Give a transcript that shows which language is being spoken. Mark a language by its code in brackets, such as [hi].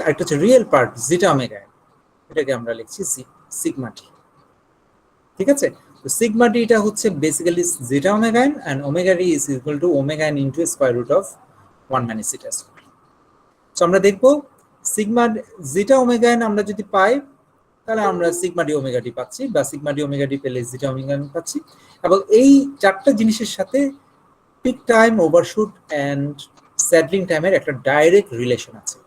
[bn] আর একটা হচ্ছে real part জিটা omega n, এটাকে আমরা লিখছি সিগমা ডি, ঠিক আছে? তো সিগমা ডি এটা হচ্ছে basically জিটা omega n, [en] and omega d is equal to omega n into square root of 1 - zeta square. [bn] So আমরা দেখবো সিগমা জিটা ওমেগা এন আমরা যদি পাই তাহলে আমরা সিগমা ডি ওমেগা ডি পাচ্ছি, বা সিগমা ডি ওমেগা ডি পেলে জিটা ওমেগা এন পাচ্ছি। এবং এই চারটা জিনিসের সাথে peak time, overshoot and settling টাইমের একটা ডাইরেক্ট রিলেশন আছে।